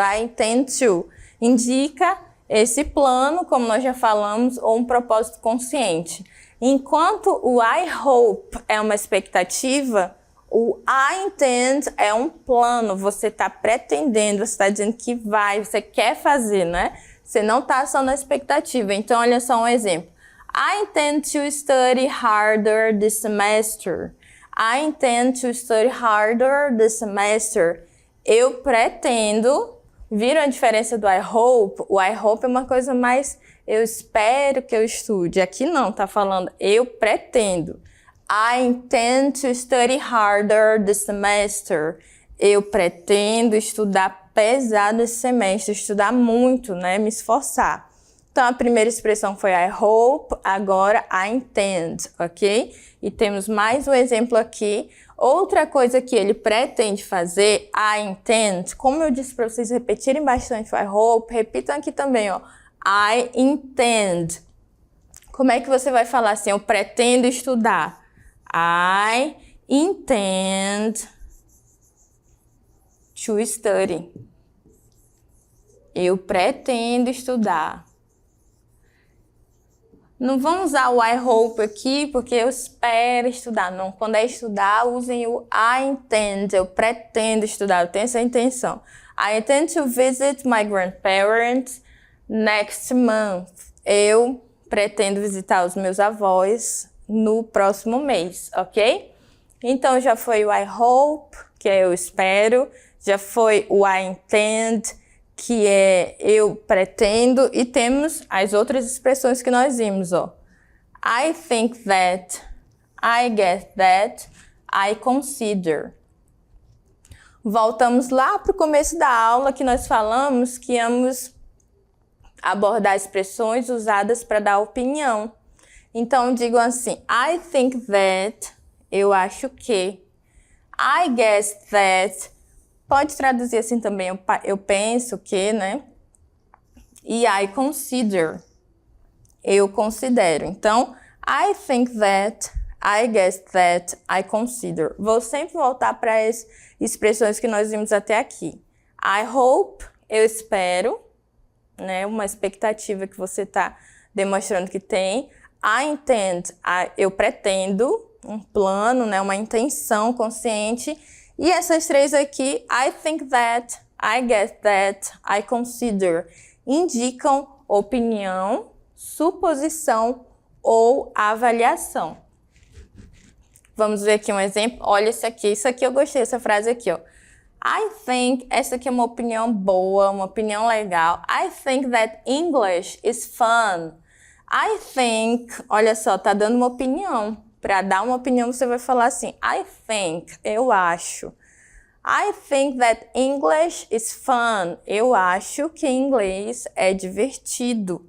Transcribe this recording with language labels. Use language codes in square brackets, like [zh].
[en] I intend to [pt] indica esse plano, como nós já falamos, ou um propósito consciente. Enquanto o [en] I hope [pt] é uma expectativa, o [en] I intend [pt] é um plano. Você está pretendendo, você está dizendo que vai, você quer fazer, né? Você não está só na expectativa. Então, olha só um exemplo. [en] I intend to study harder this semester. I intend to study harder this semester. [pt] Eu pretendo Viram a diferença do [en] I hope? [pt] O [en] I hope [pt] é uma coisa mais eu espero que eu estude. Aqui não, tá falando eu pretendo. [en] I intend to study harder this semester. [pt] Eu pretendo estudar pesado esse semestre, estudar muito, né? Me esforçar. Então, a primeira expressão foi [en] I hope, [pt] agora [en] I intend, [pt] ok? E temos mais um exemplo aqui. Outra coisa que ele pretende fazer, [en] I intend, [pt] como eu disse para vocês repetirem bastante o [en] I hope, [pt] repitam aqui também, ó. [en] I intend. [pt] Como é que você vai falar assim? Eu pretendo estudar. [en] I intend to study. [pt] Eu pretendo estudar. Não vamos usar o [en] I hope [pt] aqui, porque eu espero estudar. Não, quando é estudar, usem o [en] I intend. [pt] Eu pretendo estudar, eu tenho essa intenção. [en] I intend to visit my grandparents next month. [pt] Eu pretendo visitar os meus avós no próximo mês, ok? Então, já foi o [en] I hope, [pt] que é eu espero. Já foi o [en] I intend, [pt] que é eu pretendo, e temos as outras expressões que nós vimos, ó. [en] I think that, I guess that, I consider. [pt] Voltamos lá para o começo da aula que nós falamos que íamos abordar expressões usadas para dar opinião. Então, digam assim, [en] I think that, [pt] eu acho que. [en] I guess that, [pt] pode traduzir assim também, eu penso que, né? E [en] I consider, [pt] eu considero. [en] Então, I think that, I guess that, I consider. [pt] Vou sempre voltar para as expressões que nós vimos até aqui. [en] I hope, [pt] eu espero, né? Uma expectativa que você está demonstrando que tem. [en] I intend, [pt] eu pretendo, um plano, né? Uma intenção consciente. E essas três aqui, [en] I think that, I guess that, I consider, [pt] indicam opinião, suposição ou avaliação. Vamos ver aqui um exemplo. Olha esse aqui. Isso aqui eu gostei, essa frase aqui, ó. [en] I think, [pt] essa aqui é uma opinião boa, uma opinião legal. [en] I think that English is fun. I think, [pt] olha só, tá dando uma opinião. Para dar uma opinião, você vai falar assim, I think, eu acho. [en] I think that English is fun. [pt] Eu acho que inglês é divertido.